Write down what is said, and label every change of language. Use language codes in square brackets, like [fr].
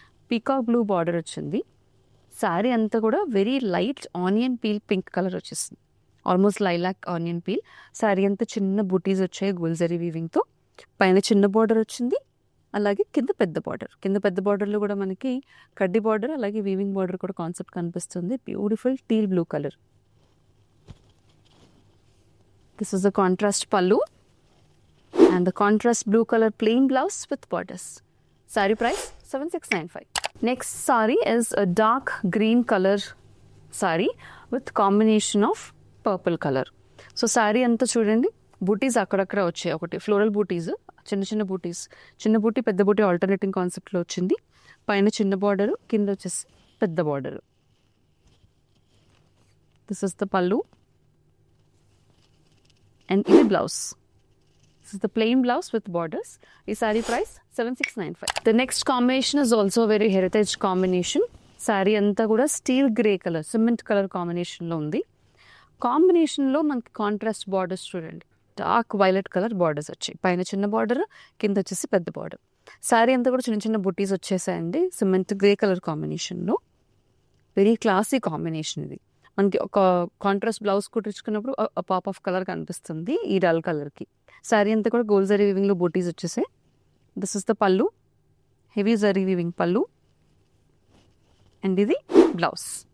[te] Peacock blue border వచ్చింది. శారీ అంతా కూడా very light onion peel pink colour వచ్చేసింది, almost lilac onion peel. Sari అంతా చిన్న బుటీస్ వచ్చాయి గోల్డ్ జరీ వీవింగ్తో. పైన చిన్న బార్డర్ వచ్చింది, అలాగే కింద పెద్ద బార్డర్. కింద పెద్ద బార్డర్లో కూడా మనకి కడ్డీ బార్డర్, అలాగే వీవింగ్ బార్డర్ కూడా కాన్సెప్ట్ కనిపిస్తుంది. [en] Beautiful teal blue colour. This is the contrast pallu and the contrast blue color plain blouse with borders. Saree price 7695. Next saree is a dark green color saree with combination of purple color. [te] So saree anta chudandi booties అక్కడక్కడ వచ్చాయి. ఒకటి floral బూటీస్, చిన్న బూటీస్, చిన్న బూటీ పెద్ద బూటీ alternating కాన్సెప్ట్లో వచ్చింది. పైన చిన్న బార్డర్, కింద వచ్చేసి పెద్ద బార్డర్. [en] This is the pallu and ఇది blouse. This is the plain blouse with borders. This saree price 7695. The next combination is also a very heritage combination. [te] Saree anta kuda steel grey color, cement color combination lo undi. Combination lo manki contrast borders chudandi. Dark violet color borders వచ్చాయి. పైన చిన్న border, కింద వచ్చేసి పెద్ద border. Sari అంతా కూడా చిన్న బుట్టీస్ వచ్చేసాయండి. Cement grey colour కాంబినేషన్లో వెరీ క్లాసీ కాంబినేషన్ ఇది. మనకి ఒక contrast blouse కుట్టించుకున్నప్పుడు pop of colour కనిపిస్తుంది ఈ డల్ కలర్కి. శారీ అంతా కూడా గోల్డ్ జరీ వీవింగ్లో బూటీస్ వచ్చేసాయి. [en] this is the pallu, [te] హెవీ జరీ వీవింగ్ పల్లు అండ్ ఇది బ్లౌజ్.